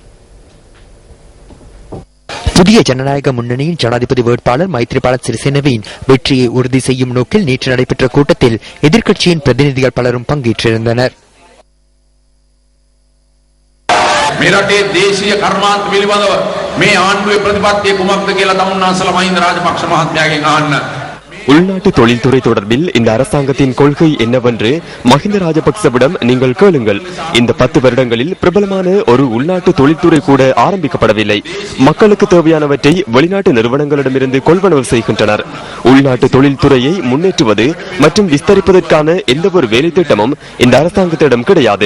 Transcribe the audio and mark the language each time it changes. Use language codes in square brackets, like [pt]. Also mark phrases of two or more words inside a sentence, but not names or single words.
[ta] புதிய ஜனநாயக முன்னணியின் ஜனாதிபதி வேட்பாளர் மைத்ரிபால சிறிசேனவின் வெற்றியை உறுதி செய்யும் நோக்கில் நேற்று நடைபெற்ற கூட்டத்தில் எதிர்க்கட்சியின் பிரதிநிதிகள் பலரும் பங்கேற்றிருந்தனர். [si] මෙරට දේශීය කර්මාන්ත පිළිබඳව මේ ආණ්ඩුවේ ප්‍රතිපත්තිය කුමක්ද කියලා තමුන්නාන්සලා මහින්ද රාජපක්ෂ මහත්මයාගෙන් අහන්න. [ta] உள்நாட்டு தொழில்துறை தொடர்பில் இந்த அரசாங்கத்தின் கொள்கை என்னவென்று மஹிந்த ராஜபக்சவிடம் நீங்கள் கேளுங்கள். இந்த 10 வருடங்களில் பிரபலமான ஒரு உள்நாட்டு தொழில்துறை கூட ஆரம்பிக்கப்படவில்லை. மக்களுக்கு தேவையானவற்றை வெளிநாட்டு நிறுவனங்களிடமிருந்து கொள்வனவு செய்கின்றனர். உள்நாட்டு தொழில்துறையை முன்னேற்றுவது மற்றும் விஸ்தரிப்பதற்கான எந்த ஒரு வேலை திட்டமும் இந்த அரசாங்கத்திடம் கிடையாது.